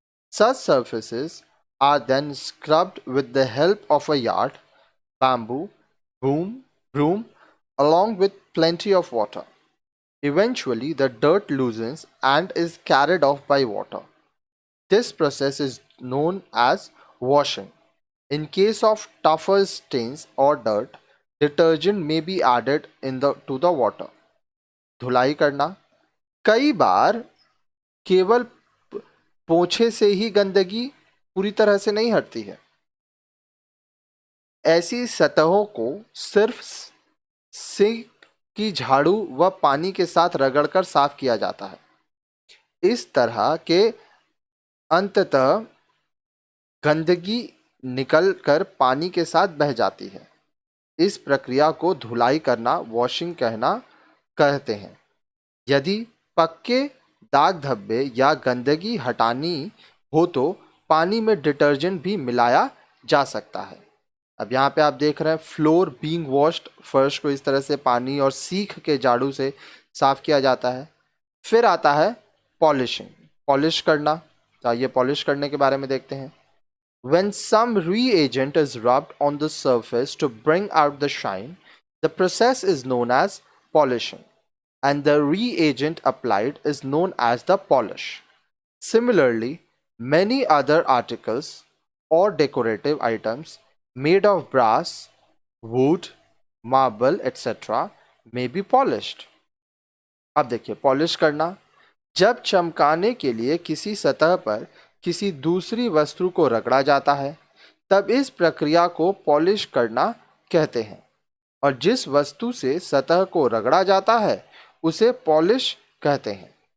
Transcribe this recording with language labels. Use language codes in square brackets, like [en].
[en] Such surfaces are then scrubbed with the help of a yard, bamboo, broom, along with plenty of water. Eventually, the dirt loosens and is carried off by water. This process is known as washing. In case of tougher stains or dirt, detergent may be added to the water. [hi] धुलाई करना, कई बार केवल पोछे से ही गंदगी पूरी तरह से नहीं हटती है। ऐसी सतहों को सिर्फ सिंक की झाड़ू व पानी के साथ रगड़कर साफ किया जाता है। इस तरह के अंततः गंदगी निकलकर पानी के साथ बह जाती है। इस प्रक्रिया को धुलाई करना, वॉशिंग कहते हैं। यदि पक्के दाग धब्बे या गंदगी हटानी हो तो पानी में डिटर्जेंट भी मिलाया जा सकता है। अब यहाँ पे आप देख रहे हैं [en] floor being washed, [hi] फर्श को इस तरह से पानी और सीख के झाड़ू से साफ किया जाता है। फिर आता है पॉलिशिंग, पॉलिश करना। आइए पॉलिश करने के बारे में देखते हैं। [en] When some reagent is rubbed on the surface to bring out the shine, the process is known as polishing, and the reagent applied is known as the polish. Similarly, many other articles or decorative items made of brass, wood, marble, etc. may be polished. [hi] अब देखिए polish करना, जब चमकाने के लिए किसी सतह पर किसी दूसरी वस्तु को रगड़ा जाता है तब इस प्रक्रिया को पॉलिश करना कहते हैं, और जिस वस्तु से सतह को रगड़ा जाता है उसे पॉलिश कहते हैं।